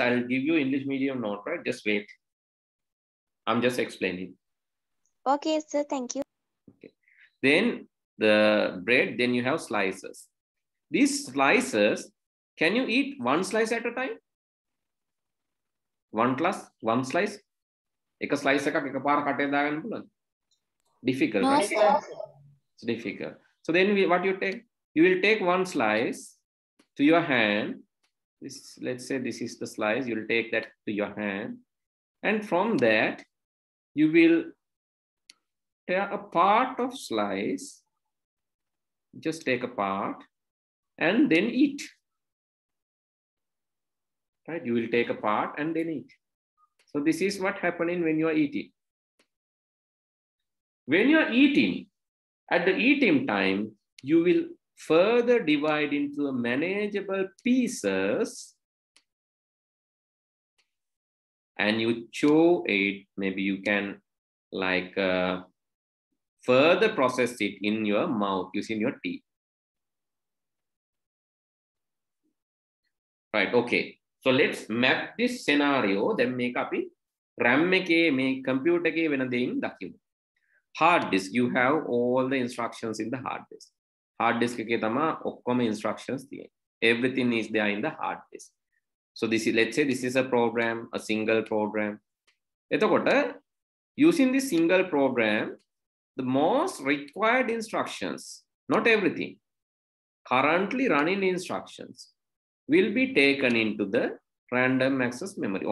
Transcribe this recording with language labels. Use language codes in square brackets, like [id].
[en] I'll give you English medium note, right? Just wait. I'm just explaining. Okay, sir, thank you. Okay. Then the bread, then you have slices. These slices, can you eat one slice at a time? One slice? [si] එක slice එකක් එකපාර කටේ දාගන්න පුළුවන්ද? [en] Difficult, No, right? sir. It's difficult. So then what you take? You will take one slice to your hand. This, let's say this is the slice. You will take that to your hand. And from that, you will tear a part of slice. Just take a part and then eat. Right? You will take a part and then eat. So this is what happening when you are eating. When you are eating, at the eating time, you will further divide into a manageable pieces and you chew it. Maybe you can like further process it in your mouth using your teeth. Right, okay. So let's map this scenario. Then make up it. [si] RAM එකේ මේ computer එකේ වෙන දෙයින් දකිමු. [en] Hard disk, you have all the instructions in the hard disk. [si] Hard disk එකේ තමයි ඔක්කොම instructions තියෙන්නේ. [en] Everything is there in the hard disk. So this is, let's say this is a program, a single program. [si] එතකොට [en] using this single program, the most required instructions, not everything, currently running instructions will be taken into the random access memory.